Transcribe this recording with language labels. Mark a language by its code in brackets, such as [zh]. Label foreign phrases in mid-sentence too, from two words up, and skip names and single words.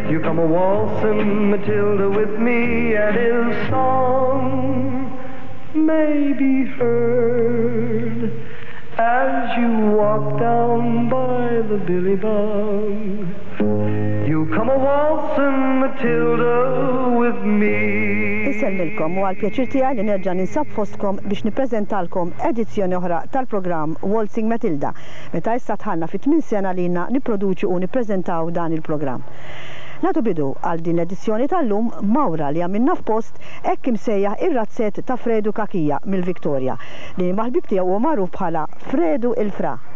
[en] You come a waltzing Matilda with me, and his song may be heard as you walk down by the billy bog. You come a waltzing Matilda with me. [mt] Isellilkom u għal-pjaċir tiegħi li nerġa' ninsab fostkom biex nippreżentalkom edizzjoni oħra tal-programm Waltzing Matilda. Meta issa tħallna fit-8 sena lilna nipproduċu u nippreżentaw dan il-programm. Nagħtu bidu għal din l-edizzjoni tal-lum mawra li għamilna f'post hekk imsejjaħ ir-razzett ta' Fredu Kakija mill-Viktorja li mal-ħbib tiegħu huwa magħruf bħala Fredu il-Fra.